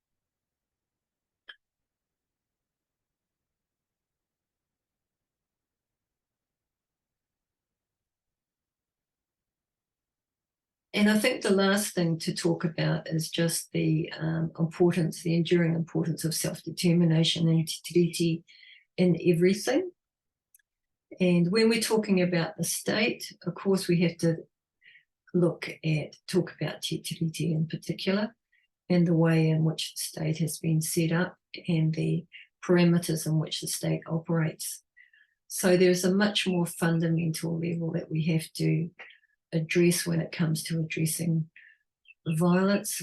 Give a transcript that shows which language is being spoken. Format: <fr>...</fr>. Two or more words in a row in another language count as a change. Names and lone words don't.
<en>And I think the last thing to talk about is just the importance, the enduring importance of self-determination and</en> <mi>te tiriti</mi> <en>in everything. And when we're talking about the state, of course, we have to talk about</en> <mi>te tiriti</mi> <en>in particular, and the way in which the state has been set up and the parameters in which the state operates. So there's a much more fundamental level that we have to address when it comes to addressing violence.</en>